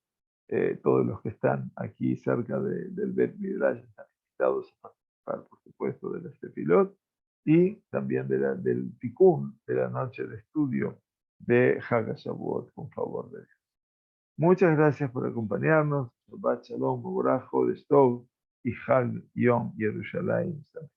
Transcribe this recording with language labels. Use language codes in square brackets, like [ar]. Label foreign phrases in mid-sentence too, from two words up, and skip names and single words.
[es] Todos los que están aquí cerca del [he] בית מדרש [es] están invitados a participar, porque Tefilot y también del Tikkun, de la noche de estudio de [he] חג השבועות, [es] con favor de Dios. Muchas gracias por acompañarnos. [he] שבת שלום, מבורך, חודש טוב y חג יום ירושלים.